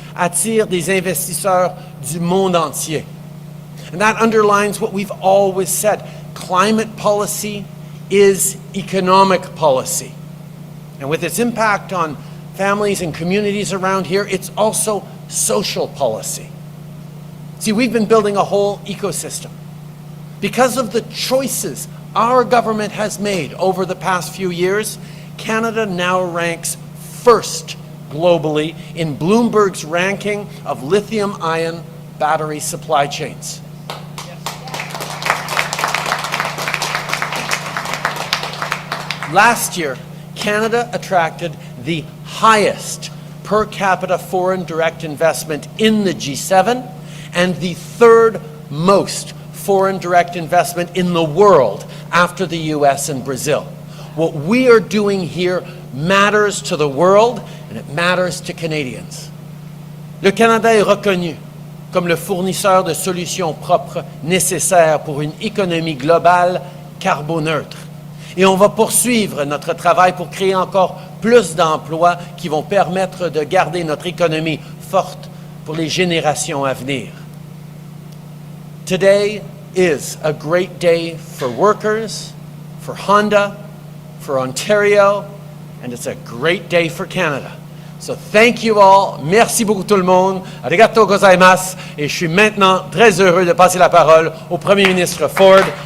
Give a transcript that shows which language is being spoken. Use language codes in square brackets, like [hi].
[fr] attire des investisseurs du monde entier. [en] And that underlines what we've always said. Climate policy is economic policy. And with its impact on families and communities around here, it's also social policy. See, we've been building a whole ecosystem. Because of the choices our government has made over the past few years, Canada now ranks first globally in Bloomberg's ranking of lithium-ion battery supply chains. Last year, Canada attracted the highest per capita foreign direct investment in the G7 and the third most foreign direct investment in the world after the US and Brazil. What we are doing here matters to the world and it matters to Canadians. [fr] Le Canada est reconnu comme le fournisseur de solutions propres nécessaires pour une économie globale carboneutre. Et on va poursuivre notre travail pour créer encore plus d'emplois qui vont permettre de garder notre économie forte pour les générations à venir. [en] Today is a great day for workers, for Honda, for Ontario, and it's a great day for Canada. So thank you all. [fr] Merci beaucoup tout le monde. [ja] Arigato gozaimasu. [fr] Et je suis maintenant très heureux de passer la parole au Premier ministre Ford.